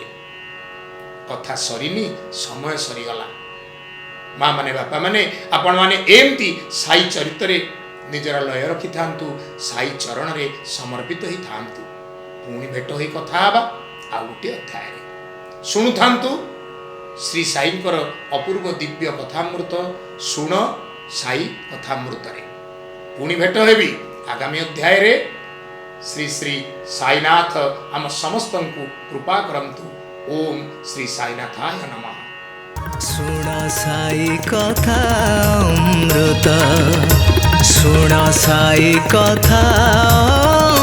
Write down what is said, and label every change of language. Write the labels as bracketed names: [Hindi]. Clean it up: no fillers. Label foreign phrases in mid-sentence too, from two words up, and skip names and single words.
[Odia] କଥା ସରିନି, ସମୟ ସରିଗଲା। ମାଁ ମାନେ ବାପା ମାନେ ଆପଣ ମାନେ ଏମିତି ସାଇ ଚରିତ ରେ ନିଜର ଲୟ ରଖି ଥାନ୍ତୁ, ସାଇ ଚରଣ ରେ ସମର୍ପିତ ହୋଇ ଥାନ୍ତୁ। ପୁଣି ଭେଟ ହୋଇ କଥା ଆବା ଆଉ ଗୋଟେ ଅଧ୍ୟାୟ ରେ ଶୁଣୁ ଥାନ୍ତୁ ଶ୍ରୀ ସାଇଁଙ୍କର ଅପୂର୍ବ ଦିବ୍ୟ କଥାମୃତ। ଶୁଣ ସାଇ କଥାମୃତ ରେ ପୁଣି ଭେଟ ହେବି ଆଗାମୀ ଅଧ୍ୟାୟ ରେ। ଶ୍ରୀ ଶ୍ରୀ ସାଇନାଥ ଆମ ସମସ୍ତଙ୍କୁ କୃପା କରନ୍ତୁ। [Sanskrit] ओम श्री साईनाथाय नमः। [Odia] ଶୁଣ ସାଇ କଥା ଅମୃତ, ଶୁଣ ସାଇ କଥା